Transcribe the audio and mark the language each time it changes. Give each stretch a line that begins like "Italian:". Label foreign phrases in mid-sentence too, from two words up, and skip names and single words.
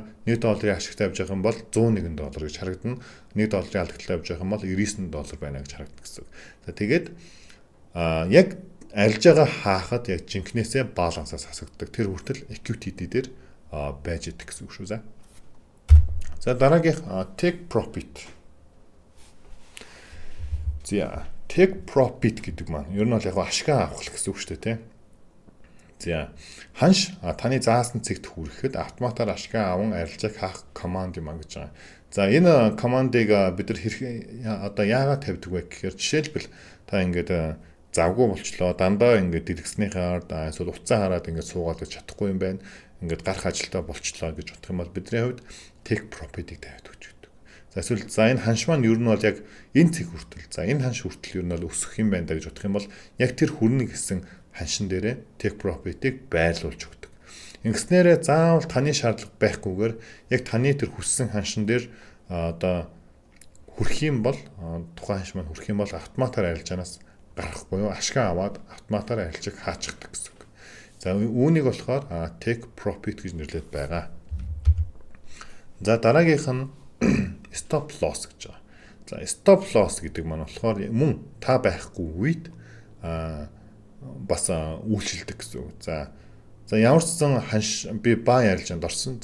Mongolian: $1 ашигтай явж байгаа юм бол $101 гэж харагдана. $1 алдагдлаа явж байгаа юм бол $99 байна гэж харагддаг гэсэн. За тэгээд яг арилжаагаа хаахад яг жинкнээсээ балансаас хасагддаг. Тэр хүртэл equity дээр байж идэг гэсэн үг шүү. За дараагийнх
English: take profit.
Mongolian: За
English: take profit
Mongolian: гэдэг маань ер нь бол яг ашгаа авах гэсэн үг шүү дээ, тийм. За ханш таны заасан цэгт хүрэхэд автоматар ашгаа аван арилжааг хаах команд юм а гэж байгаа. За энэ командыг бид нар одоо яагаад тавьдаг вэ гэхээр жишээлбэл та ингээд завгүй болчлоо дандаа ингээд дэлгэснийхээ ард эсвэл уцаа хараад ингээд суугаад гэж чадахгүй юм байна. Ингээд гарах ажилтаа болчлоо гэж бодох юм бол бидний хувьд
English: take profit-ийг
Mongolian: тавьдаг гэж байдаг. За эсвэл энэ ханш маань ер нь бол яг энэ цэг хүртэл. За энэ ханш хүртэл ер нь бол өсөх юм байна гэж бодох юм бол яг тэр хүрнэ гэсэн ханшин дээрээ
English: take profit-ийг
Mongolian: байрлуулж өгдөг. Ингэснээрээ заавал таны шаардлага байхгүйгээр яг таны тэр хүссэн ханшин дээр одоо хүрэх юм бол тухайн ханш маань хүрэх юм бол автоматар арилжаанаас гарах буюу ашгаа аваад автоматар арилжааг хаачдаг гэсэн үг. За үүнийг болохоор
English: take profit
Mongolian: гэж нэрлэдэг байгаа. За дараагийнх нь
English: stop loss
Mongolian: гэж байгаа. За
English: stop loss
Mongolian: гэдэг маань болохоор мөн та байхгүй үед бас үйлчилдэг гэсэн үг. За ямар ч сан ханш би баа арилжаанд орсон.